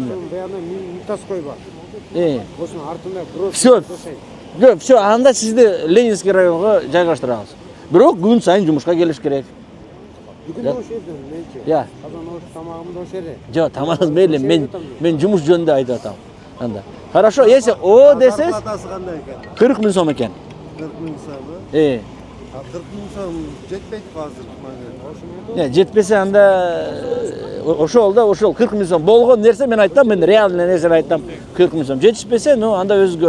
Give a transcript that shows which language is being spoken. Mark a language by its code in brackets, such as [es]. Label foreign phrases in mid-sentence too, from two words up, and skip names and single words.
[ky] Баягы Митаской бар. Ошонун артында гроз. Всё. Все, анда сизди Ленинский районго жайгаштырабыз. Бирок күн сайын жумушка келиш керек. Бүгүн ошол жерден менчи. Я. Казан ош тамагым да ошол жерде. Жок, тамагыңыз мейли, мен жумуш жөнүндө айтып атам. Анда. [ru] Хорошо, если [ky] о десеңиз Зарплатасы кандай экен? 40 миң сом экен. 40 000 сомы. 40 000 сом жетпейт азыр мага. Жетпесе анда ошол 40 миң сом болгон нерсе мен айтам, мен реальный нерсени айтам 40 миң сом. Жетишпесе, анда өзгөр.